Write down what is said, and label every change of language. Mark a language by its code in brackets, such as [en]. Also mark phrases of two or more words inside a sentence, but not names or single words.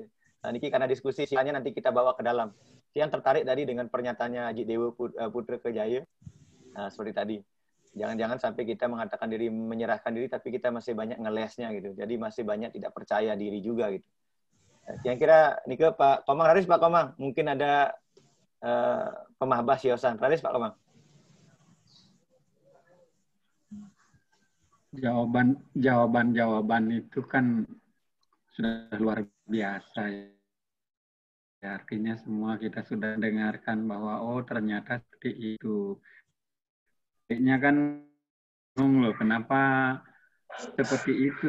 [id] Nah, ini karena diskusi silanya nanti kita bawa ke dalam. Yang tertarik tadi dengan pernyataannya Haji Dewa Putra Kejaya, seperti tadi. Jangan-jangan sampai kita mengatakan diri, menyerahkan diri, tapi kita masih banyak ngelesnya gitu. Jadi masih banyak tidak percaya diri juga gitu. Kira-kira nih ke Pak Komang, Raris Pak Komang, mungkin ada pemahbas Yosan. Raris Pak Komang. Jawaban itu kan sudah luar biasa ya. Artinya semua kita sudah dengarkan bahwa oh ternyata seperti itu. Kayaknya kan loh kenapa seperti itu.